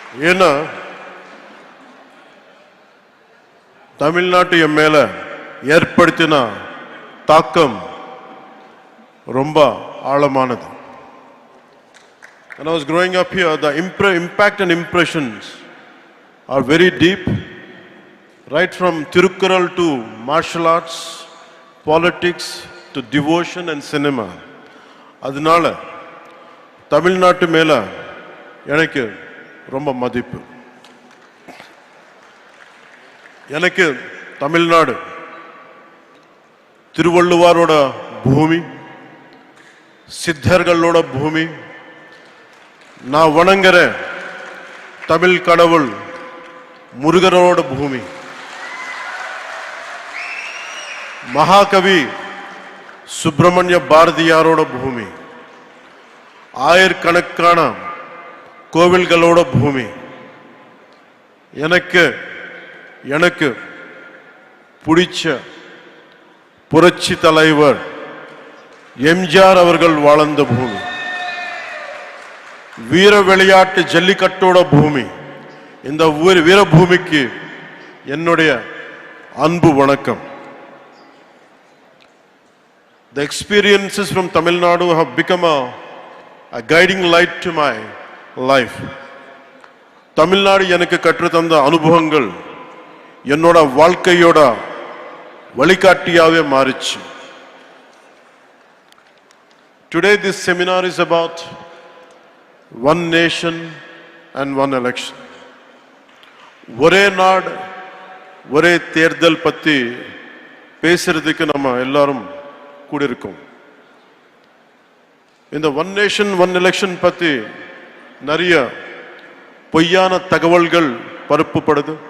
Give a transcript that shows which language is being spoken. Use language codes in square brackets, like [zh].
[ta] ஏன்னா தமிழ்நாட்டு என் மேல ஏற்படுத்தின தாக்கம் ரொம்ப ஆழமானது. [en] When I was growing up here, the impact and impressions are very deep, right from Tirukkural to martial arts, politics to devotion and cinema. [ta] அதனால தமிழ்நாட்டு மேல எனக்கு ரொம்ப மதிப்பு. எனக்கு தமிழ்நாடு திருவள்ளுவரோட பூமி, சித்தர்களோட பூமி, நான் வணங்குற தமிழ் கடவுள் முருகரோட பூமி, மகாகவி சுப்பிரமணிய பாரதியாரோட பூமி, ஆயிரக்கணக்கான கோவில்களோட பூமி. எனக்கு பிடிச்ச புரட்சி தலைவர் எம்ஜிஆர் அவர்கள் வாழ்ந்த பூமி, வீர விளையாட்டு ஜல்லிக்கட்டோட பூமி. இந்த வீரபூமிக்கு என்னுடைய அன்பு வணக்கம். [en] The experiences from Tamil Nadu have become a guiding light to my life. [ta] Tamil Nadu எனக்கு கற்றுத்தந்த அனுபவங்கள் என்னோட வாழ்க்கையோட வழிகாட்டியாவே மாறிச்சு. [en] Today this seminar is about one nation and one election. [ta] ஒரே நாடு ஒரே தேர்தல் பத்தி பேசுறதுக்கு நம்ம எல்லாரும் கூடியிருக்கோம். இந்த ஒன் நேஷன் ஒன் எலெக்ஷன் பத்தி நிறைய பொய்யான தகவல்கள் பரப்பப்படுது.